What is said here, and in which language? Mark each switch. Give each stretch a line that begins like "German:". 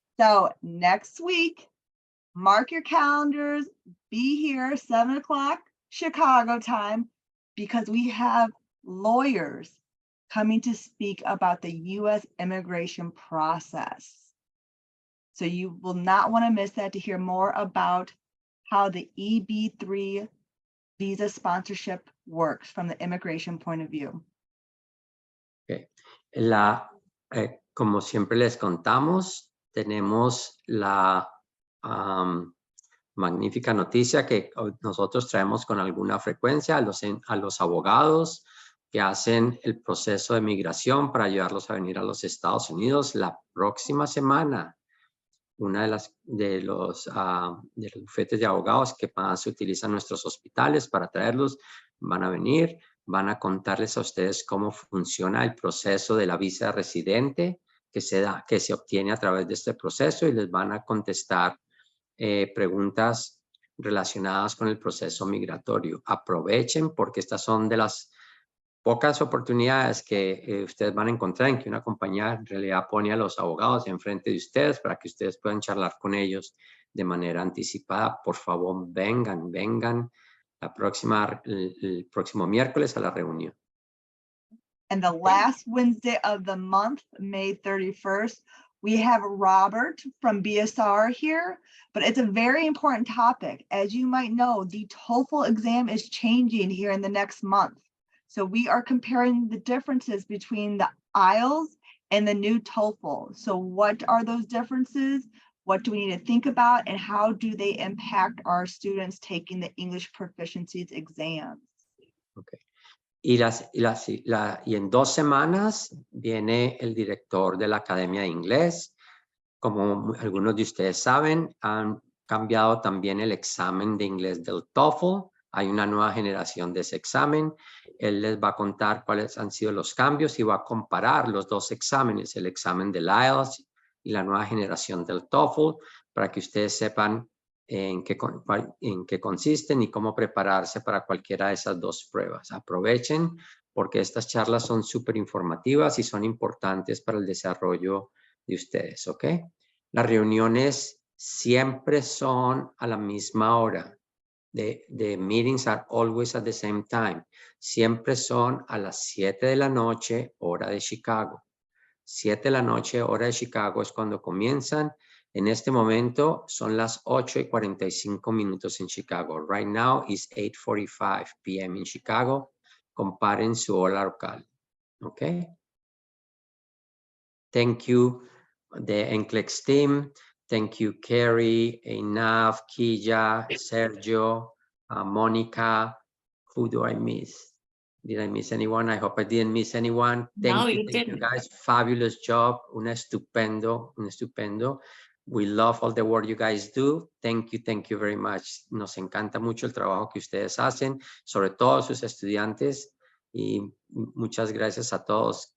English: So next week, mark your calendars, be here 7 o'clock Chicago time, because we have lawyers coming to speak about the U.S. immigration process. So you will not want to miss that to hear more about how the EB-3 visa sponsorship works from the immigration point of view. Okay.
Spanish: Como siempre les contamos, tenemos la magnífica noticia que nosotros traemos con alguna frecuencia a los abogados que hacen el proceso de migración para ayudarlos a venir a los Estados Unidos la próxima semana. Una de los bufetes de abogados que más se utilizan en nuestros hospitales para traerlos van a venir, van a contarles a ustedes cómo funciona el proceso de la visa de residente que se obtiene a través de este proceso, y les van a contestar preguntas relacionadas con el proceso migratorio. Aprovechen, porque estas son de las pocas oportunidades que ustedes van a encontrar en que una compañía en realidad pone a los abogados enfrente de ustedes para que ustedes puedan charlar con ellos de manera anticipada. Por favor, vengan el próximo miércoles a la reunión.
English: And the last Wednesday of the month, May 31st, we have Robert from BSR here, but it's a very important topic. As you might know, the TOEFL exam is changing here in the next month. So we are comparing the differences between the IELTS and the new TOEFL. So what are those differences? What do we need to think about? And how do they impact our students taking the English proficiencies exams? Okay.
Spanish: Y en 2 semanas viene el director de la Academia de Inglés. Como algunos de ustedes saben, cambiado también el examen de inglés del TOEFL. Hay una nueva generación de ese examen. Él les va a contar cuáles han sido los cambios y va a comparar los dos exámenes, el examen del IELTS y la nueva generación del TOEFL, para que ustedes sepan en qué consisten y cómo prepararse para cualquiera de esas dos pruebas. Aprovechen porque estas charlas son súper informativas y son importantes para el desarrollo de ustedes, ¿ok? Las reuniones siempre son a la misma hora.
English: The meetings are always at the same time.
Spanish: Siempre son a las 7 de la noche, hora de Chicago. 7 de la noche, hora de Chicago es cuando comienzan. En este momento son las 8:45 en Chicago.
English: Right now is 8:45 p.m. in Chicago.
Spanish: Comparen su hora local. ¿Ok?
English: Thank you, the NCLEX team. Thank you, Carrie, Einaf, Kija, Sergio, Monica. Who do I miss? Did I miss anyone? I hope I didn't miss anyone. No, Thank you you didn't. guys. Fabulous job.
Spanish: Un estupendo.
English: We love all the work you guys do. Thank you very much.
Spanish: Nos encanta mucho el trabajo que ustedes hacen, sobre todo sus estudiantes. Y muchas gracias a todos.